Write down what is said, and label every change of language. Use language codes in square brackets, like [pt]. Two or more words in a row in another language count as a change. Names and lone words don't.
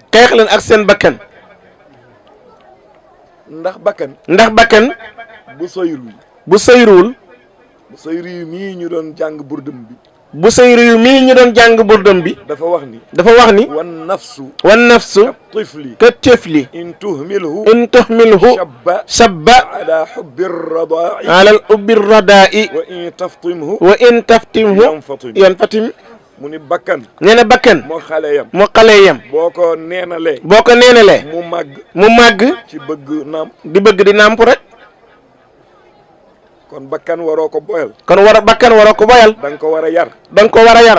[wo] xeex leen ak seen bakkan. ndax bakkan. ndax bakkan. bu soyruwul. bu soyruwul. bu soyru mii ñu doon jàng burdëm bi. bu soyru mii ñu doon jàng burdëm bi. dafa wax ni. dafa wax ni. [ar] والنفس. والنفس. tifli. كالطفل. إن تهمله. إن تهمله. شب. على حب الرضاع. على حب الرضاع. وإن تفطمه. وإن تفطمه. ينفطم. [wo] mu ni bakkan. nee na bakkan. moo xale yam. moo xale yam. boo ko neenalee. boo ko neenalee. mu màgg. mu màgg. ci bëgg naam. di bëgg di nàmp rek. kon bakkan waroo ko boyal. kon bakkan waroo ko boyal. da nga ko war a yar. da nga ko war a yar.